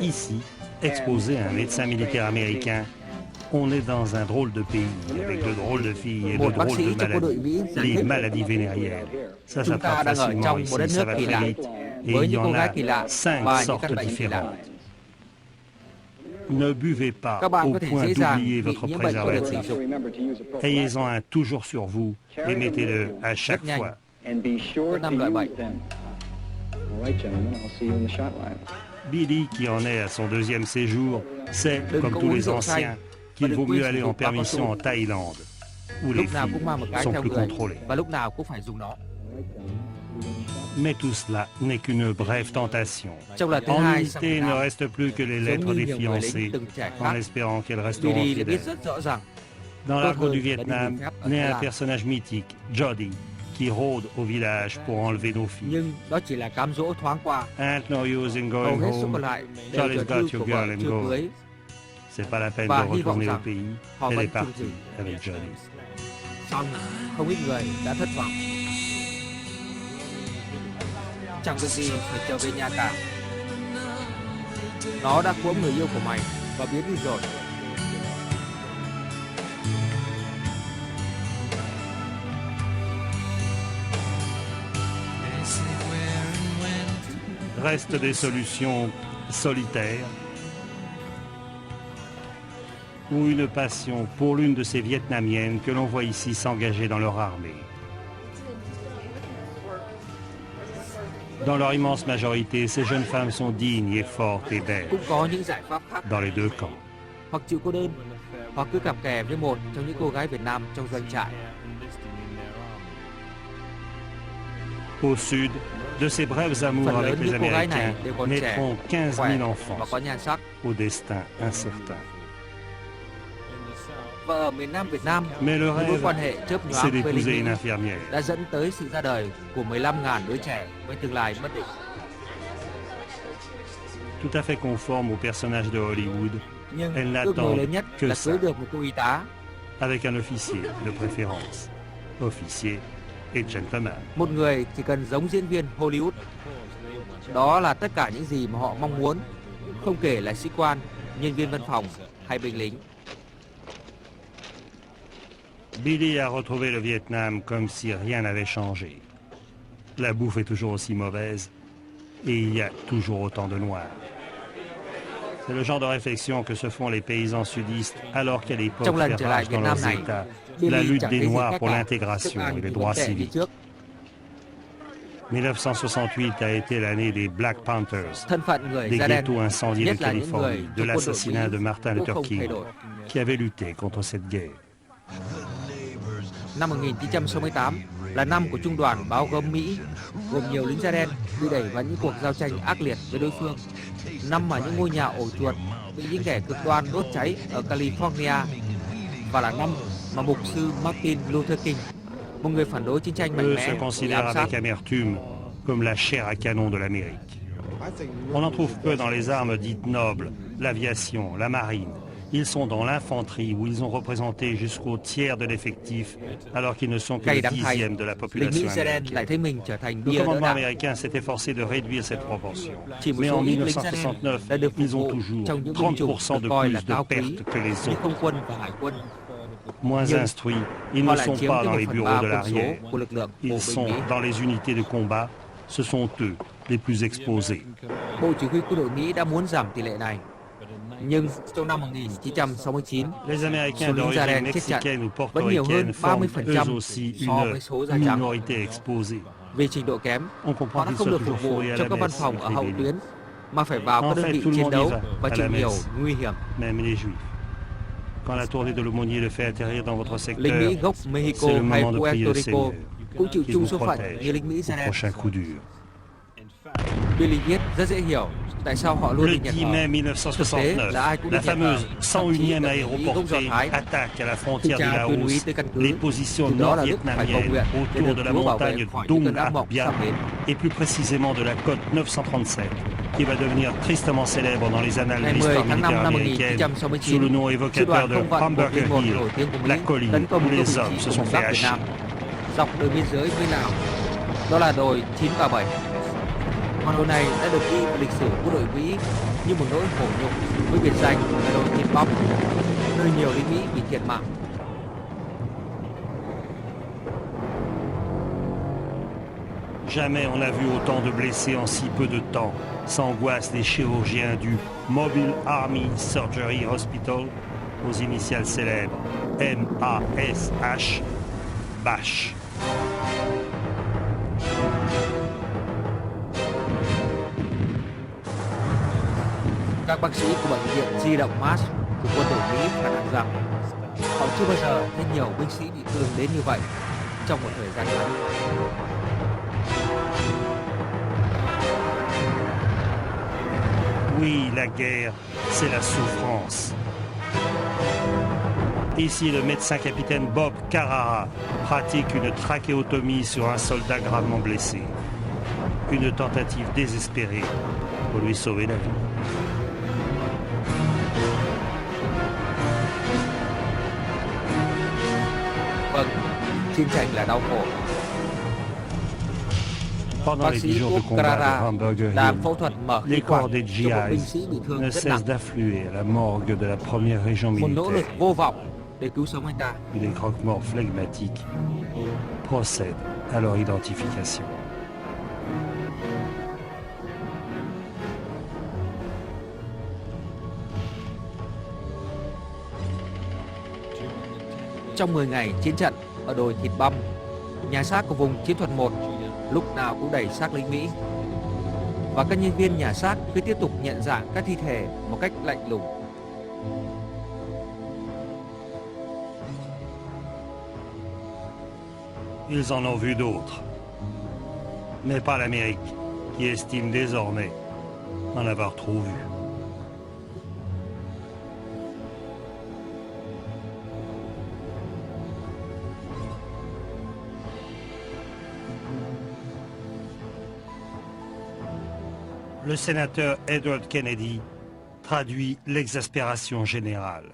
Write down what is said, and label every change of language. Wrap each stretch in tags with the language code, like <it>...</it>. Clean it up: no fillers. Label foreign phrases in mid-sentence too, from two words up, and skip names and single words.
<fr>Ici, exposé à un médecin militaire américain, on est dans un drôle de pays, avec de drôles de filles et de</fr> <vi>Một bác</vi> <fr>drôles</fr> <vi>sĩ</vi> <fr>de</fr> <vi>trong quân đội Mỹ</vi> <fr>maladies,</fr> <vi>giải</vi> <fr>les</fr> <vi>thích</vi> <fr>maladies vénériennes. Ça</fr> <vi>chúng ta</vi> <fr>frappe</fr> <vi>đang ở</vi> <fr>facilement</fr> <vi>trong một đất</vi> <fr>ici, ça</fr> <vi>nước</vi> <fr>va</fr> <vi>kỳ</vi> <fr>très</fr> <vi>lạ,</vi> <fr>vite. Et</fr> <vi>với</vi> <fr>il y</fr> <vi>những</vi> <fr>en</fr> <vi>cô gái</vi> <fr>a</fr> <vi>kỳ lạ</vi> <fr>5</fr> <vi>và những</vi> <fr>sortes</fr> <vi>căn bệnh kỳ lạ.</vi> <fr>différentes. Ne buvez pas</fr> <vi>Các bạn</vi> <fr>au</fr> <vi>có thể</vi> <fr>point</fr> <vi>dễ dàng</vi> <fr>d'oublier</fr> <vi>bị</vi> <fr>votre</fr> <vi>nhiễm bệnh qua đường</vi> <fr>préservatif.</fr> <vi>tình dục.</vi> <en>Remember to use a prophylactic.</en> <fr>Ayez-en un toujours sur vous et mettez-le à chaque</fr> <vi>nhanh.</vi> <fr>fois.</fr> <en>And be sure</en> <vi>Có</vi> <en>to</en> <vi>5 loại</vi> <en>use</en> <vi>bệnh.</vi> <en>them. All right, gentlemen, I'll see you in the shot line.</en> <fr>Billy, qui en est à son deuxième séjour, sait,</fr> <vi>Đừng</vi> <fr>comme</fr> <vi>có</vi> <fr>tous</fr> <vi>uống</vi> <fr>les</fr> <vi>rượu</vi> <fr>anciens,</fr> <vi>say</vi> <fr>qu'il</fr> <vi>và</vi> <fr>vaut</fr> <vi>đừng quên</vi> <fr>mieux</fr> <vi>sử</vi> <fr>aller en</fr> <vi>dụng bao cao</vi> <fr>permission</fr> <vi>su.</vi> <fr>en Thaïlande, où les</fr> <vi>Lúc nào cũng mang một</vi> <fr>filles</fr> <vi>cái</vi> <fr>sont</fr> <vi>theo</vi> <fr>plus</fr> <vi>người</vi> <fr>contrôlées.</fr> <vi>và lúc nào cũng phải dùng nó.</vi> <fr>Mais tout cela n'est qu'une brève tentation.</fr> <vi>Trong lần thứ</vi> <fr>En</fr> <vi>hai sang</vi> <fr>unité,</fr> <vi>Việt</vi> <fr>il ne</fr> <vi>Nam,</vi> <fr>reste plus que les</fr> <vi>giống</vi> <fr>lettres</fr> <vi>như</vi> <fr>des</fr> <vi>nhiều người</vi> <fr>fiancés,</fr> <vi>lính từng trải</vi> <fr>en</fr> <vi>khác,</vi> <fr>espérant qu'elles resteront</fr> <vi>Billy đã biết</vi> <fr>fidèles.</fr> <vi>rất rõ ràng</vi> <fr>Dans</fr> <vi>tốt</vi> <fr>l'arbre</fr> <vi>hơn</vi> <fr>du</fr> <vi>là đi</vi> <fr>Vietnam,</fr> <vi>nghỉ phép ở</vi> <fr>naît</fr> <vi>Thái</vi> <fr>un</fr> <vi>Lan.</vi> <fr>personnage mythique, Jody, qui rôde au village pour enlever nos filles.</fr> <vi>Nhưng đó chỉ là cám dỗ thoáng qua.</vi> <en>Ain't no use in</en> <vi>Hầu</vi> <en>going</en> <vi>hết số còn</vi> <en>home.</en> <vi>lại đều</vi> <en>Charlie's</en> <vi>là</vi> <en>got</en> <vi>thư</vi> <en>your</en> <vi>của</vi> <en>girl</en> <vi>vợ</vi> <en>and</en> <vi>chưa</vi> <en>go.</en> <vi>cưới</vi> <fr>C'est pas la peine</fr> <vi>Và</vi> <fr>de</fr> <vi>hy vọng</vi> <fr>retourner au</fr> <vi>rằng</vi> <fr>pays.</fr> <vi>họ</vi> <fr>Elle</fr> <vi>vẫn</vi> <fr>est</fr> <vi>chung</vi> <fr>partie</fr> <vi>thủy.</vi> <fr>avec Jody.</fr> <vi>Xong không ít người đã thất vọng. Chẳng việc gì phải trở về nhà cả. Nó đã cuỗm người yêu của mày và biến đi rồi.</vi> <fr>Restent des solutions solitaires ou une passion pour l'une de ces Vietnamiennes que l'on voit ici s'engager dans leur armée. Dans leur immense majorité, ces jeunes femmes sont dignes et fortes et belles</fr> <vi>Cũng có những giải pháp khác,</vi> <fr>dans les deux camps.</fr> <vi>hoặc chịu cô đơn, hoặc cứ cặp kè với một trong những cô gái Việt Nam trong doanh trại.</vi> <fr>Au sud, de ces brèves amours</fr> <vi>Phần</vi> <fr>avec</fr> <vi>lớn</vi> <fr>les</fr> <vi>những cô gái này</vi> <fr>Américains</fr> <vi>đều còn trẻ,</vi> <fr>naîtront 15</fr> <vi>khỏe</vi> <fr>000</fr> <vi>và</vi> <fr>enfants</fr> <vi>có nhan sắc.</vi> <fr>au destin incertain.</fr> <vi>Và ở miền Nam Việt Nam,</vi> <fr>Mais le</fr> <vi>những mối</vi> <fr>rêve,</fr> <vi>quan hệ chớp</vi> <fr>c'est</fr> <vi>nhoáng với lính</vi> <fr>d'épouser une</fr> <vi>Mỹ</vi> <fr>infirmière.</fr> <vi>đã dẫn tới sự ra đời của 15.000 đứa trẻ với tương lai bất định.</vi> <fr>Tout à fait conforme au personnage de Hollywood,</fr> <vi>Nhưng</vi> <fr>Elle</fr> <vi>ước mơ</vi> <fr>n'attend</fr> <vi>lớn nhất</vi> <fr>que</fr> <vi>là</vi> <fr>ça.</fr> <vi>cưới được một cô y tá,</vi> <fr>avec un officier de préférence. Officier et gentleman.</fr> <vi>một người chỉ cần giống diễn viên Hollywood. Đó là tất cả những gì mà họ mong muốn, không kể là sĩ quan, nhân viên văn phòng hay binh lính.</vi> <fr>Billy a retrouvé le Vietnam comme si rien n'avait changé. La bouffe est toujours aussi mauvaise et il y a toujours autant de noirs. C'est le genre de réflexion que se font les paysans sudistes alors qu'à l'époque</fr> <vi>Trong lần</vi> <fr>fait</fr> <vi>trở lại</vi> <fr>rage</fr> <vi>Việt</vi> <fr>dans</fr> <vi>Nam</vi> <fr>leurs</fr> <vi>này,</vi> <fr>États la</fr> <vi>Billy</vi> <fr>lutte</fr> <vi>chẳng</vi> <fr>des</fr> <vi>thấy gì</vi> <fr>Noirs</fr> <vi>khác</vi> <fr>pour</fr> <vi>cả.</vi> <fr>l'intégration</fr> <vi>Thức ăn</vi> <fr>et les</fr> <vi>thì</vi> <fr>droits</fr> <vi>vẫn tệ như</vi> <fr>civiques.</fr> <vi>trước.</vi> <fr>1968 a été l'année des Black Panthers,</fr> <vi>Thân phận người</vi> <fr>des</fr> <vi>da đen,</vi> <fr>ghettos incendiés de</fr> <vi>nhất là những người</vi> <fr>Californie, de</fr> <vi>trong quân đội</vi> <fr>l'assassinat</fr> <vi>Mỹ</vi> <fr>de Martin</fr> <vi>cũng</vi> <fr>Luther</fr> <vi>không thay</vi> <fr>King,</fr> <vi>đổi.</vi> <fr>qui avait lutté contre cette guerre.</fr> <vi>Năm 1968 là năm của trung đoàn bao gồm Mỹ, gồm nhiều lính da đen bị đẩy vào những cuộc giao tranh ác liệt với đối phương. Năm mà những ngôi nhà ổ chuột bị những kẻ cực đoan đốt cháy ở California, và là năm mà mục sư Martin Luther King, một người phản đối chiến tranh mạnh</vi> <fr>Eux</fr> <vi>mẽ,</vi> <fr>se</fr> <vi>bị</vi> <fr>considèrent</fr> <vi>ám sát.</vi> <fr>avec amertume comme la chair à canon de l'Amérique. On en trouve peu dans les armes dites nobles, l'aviation, la marine. Ils sont dans l'infanterie où ils ont représenté jusqu'au tiers de l'effectif alors qu'ils ne sont que</fr> <vi>Cay</vi> <fr>le</fr> <vi>đắng thay,</vi> <fr>dixième de la</fr> <vi>lính</vi> <fr>population</fr> <vi>Mỹ da đen lại</vi> <fr>américaine.</fr> <vi>thấy mình trở thành</vi> <fr>Le</fr> <vi>bia đỡ</vi> <fr>commandement</fr> <vi>đạn.</vi> <fr>américain s'est efforcé de réduire cette proportion.</fr> <vi>Chỉ một</vi> <fr>Mais</fr> <vi>số</vi> <fr>en</fr> <vi>ít lính da đen</vi> <fr>1969,</fr> <vi>đã được phục</vi> <fr>ils ont</fr> <vi>vụ</vi> <fr>toujours</fr> <vi>trong những binh chủng</vi> <fr>30%</fr> <vi>được</vi> <fr>de</fr> <vi>coi là</vi> <fr>plus de</fr> <vi>cao quý</vi> <fr>pertes que les</fr> <vi>như</vi> <fr>autres.</fr> <vi>không quân và hải quân.</vi> <fr>Moins</fr> <vi>Nhưng</vi> <fr>instruits, ils</fr> <vi>họ</vi> <fr>ne</fr> <vi>lại</vi> <fr>sont</fr> <vi>chiếm</vi> <fr>pas</fr> <vi>tới</vi> <fr>dans les</fr> <vi>1/3</vi> <fr>bureaux de</fr> <vi>quân số</vi> <fr>l'arrière.</fr> <vi>của lực lượng bộ</vi> <fr>Ils</fr> <vi>binh</vi> <fr>sont</fr> <vi>Mỹ.</vi> <fr>dans les unités de combat. Ce sont eux les plus exposés.</fr> <vi>Bộ Chỉ huy quân đội Mỹ đã muốn giảm tỷ lệ này. Nhưng trong năm 1969,</vi> <fr>Les</fr> <vi>số</vi> <fr>Américains</fr> <vi>lính da</vi> <fr>d'origine</fr> <vi>đen chết trận</vi> <fr>mexicaine ou</fr> <vi>vẫn nhiều hơn</vi> <fr>portoricaine forment</fr> <vi>30%</vi> <fr>eux aussi</fr> <vi>so với số da</vi> <fr>une</fr> <vi>trắng.</vi> <fr>minorité exposée.</fr> <vi>Vì trình độ kém,</vi> <fr>On</fr> <vi>họ</vi> <fr>comprend</fr> <vi>đã</vi> <fr>qu'ils</fr> <vi>không</vi> <fr>soient</fr> <vi>được phục</vi> <fr>toujours</fr> <vi>vụ</vi> <fr>fourrés à</fr> <vi>trong</vi> <fr>la</fr> <vi>các văn</vi> <fr>messe,</fr> <vi>phòng ở hậu</vi> <fr>écrit Billy.</fr> <vi>tuyến, mà phải vào các</vi> <fr>En</fr> <vi>đơn</vi> <fr>fait,</fr> <vi>vị</vi> <fr>tout le</fr> <vi>chiến</vi> <fr>monde y</fr> <vi>đấu</vi> <fr>va</fr> <vi>và</vi> <fr>à</fr> <vi>chịu</vi> <fr>la</fr> <vi>nhiều</vi> <fr>messe.</fr> <vi>nguy hiểm.</vi> <fr>Même les Juifs. Quand la tournée de l'aumônier le fait atterrir dans votre secteur,</fr> <vi>Lính Mỹ gốc Mexico</vi> <fr>c'est le</fr> <vi>hay</vi> <fr>moment de prier</fr> <vi>Puerto</vi> <fr>le</fr> <vi>Rico</vi> <fr>Seigneur</fr> <vi>cũng chịu</vi> <fr>qui</fr> <vi>chung</vi> <fr>vous</fr> <vi>số phận</vi> <fr>protège</fr> <vi>như lính Mỹ</vi> <fr>au</fr> <vi>da đen.</vi> <fr>prochain coup dur.</fr> <vi>Billy viết rất dễ hiểu, Tại sao họ luôn</vi> <fr>Le</fr> <vi>bị nhạt</vi> <fr>10</fr> <vi>thở?</vi> <fr>mai</fr> <vi>Thực tế là ai</vi> <fr>1969,</fr> <vi>cũng</vi> <fr>la</fr> <vi>bị nhạt thở.</vi> <fr>fameuse</fr> <vi>Thậm chí</vi> <fr>101e</fr> <vi>cả người Mỹ gốc Do</vi> <fr>aéroportée</fr> <vi>Thái</vi> <fr>attaque à la</fr> <vi>Thanh</vi> <fr>frontière de</fr> <vi>tra tuyên úy</vi> <fr>Laos</fr> <vi>tới căn cứ.</vi> <fr>les positions</fr> <vi>Từ đó là Đức phải cầu</vi> <fr>nord-vietnamiennes</fr> <vi>nguyện để</vi> <fr>autour</fr> <vi>được</vi> <fr>de la</fr> <vi>Chúa bảo vệ</vi> <fr>montagne</fr> <vi>khỏi những cơn ác</vi> <fr>Dong</fr> <vi>mộng</vi> <fr>Bien</fr> <vi>sắp đến.</vi> <fr>et plus précisément de la côte 937 qui va devenir tristement célèbre dans les annales de</fr> <vi>Ngày 10</vi> <fr>l'histoire</fr> <vi>tháng 5</vi> <fr>militaire</fr> <vi>năm</vi> <fr>américaine sous</fr> <vi>1969,</vi> <fr>le nom</fr> <vi>sư đoàn</vi> <fr>évocateur de</fr> <vi>không vận</vi> <fr>Hamburger</fr> <vi>101</vi> <fr>Hill,</fr> <vi>nổi tiếng của Mỹ</vi> <fr>la colline</fr> <vi>tấn công</vi> <fr>où</fr> <vi>các</vi> <fr>les</fr> <vi>vị</vi> <fr>hommes</fr> <vi>trí</vi> <fr>se</fr> <vi>của</vi> <fr>sont</fr> <vi>miền</vi> <fr>fait</fr> <vi>Bắc Việt</vi> <fr>hacher.</fr> <vi>Nam dọc đường biên giới với Lào. Đó là đồi 937. Ngọn đồi này đã được ghi vào lịch sử quân đội Mỹ như một nỗi hổ nhục với biệt danh là đồi thịt băm, nơi nhiều lính Mỹ bị thiệt mạng.</vi> <fr>Jamais on n'a vu autant de blessés en si peu de temps, s'angoissent les chirurgiens du</fr> <en>Mobile Army Surgery Hospital,</en> <fr>aux initiales célèbres MASH, BASH.</fr> <vi>Các bác sĩ của bệnh viện di động MASH của quân đội Mỹ phản ánh rằng họ chưa bao giờ thấy nhiều binh sĩ bị thương đến như vậy trong một thời gian ngắn.</vi> <fr>Oui, la guerre, c'est la souffrance. Ici, le médecin-capitaine Bob Carrara pratique une trachéotomie sur un soldat gravement blessé. Une tentative désespérée pour lui sauver la vie.</fr> <vi>Vâng, chiến tranh là đau khổ.</vi> <fr>Pendant</fr> <vi>Bác</vi> <fr>les</fr> <vi>sĩ</vi> <fr>10 jours de</fr> <vi>Bob</vi> <fr>combat de</fr> <vi>Carrara</vi> <fr>Hamburger</fr> <vi>làm</vi> <fr>Hill,</fr> <vi>phẫu thuật mở khí</vi> <fr>les</fr> <vi>quản</vi> <fr>corps des</fr> <vi>cho một binh sĩ bị</vi> <fr>GIs</fr> <vi>thương</vi> <fr>ne</fr> <vi>rất nặng.</vi> <fr>cessent d'affluer à la morgue de la première région</fr> <vi>Một nỗ lực</vi> <fr>militaire.</fr> <vi>vô vọng để cứu sống anh ta.</vi> <fr>Et les croque-morts flegmatiques procèdent à leur identification.</fr> <vi>Trong 10 ngày chiến trận ở đồi Thịt Băm, nhà xác của vùng chiến thuật 1 lúc nào cũng đầy xác lính Mỹ. Và các nhân viên nhà xác cứ tiếp tục nhận dạng các thi thể một cách lạnh lùng.</vi> <fr>Ils en ont vu d'autres, mais pas l'Amérique, qui estime désormais en avoir trop vu. Le sénateur Edward Kennedy traduit l'exaspération générale.</fr>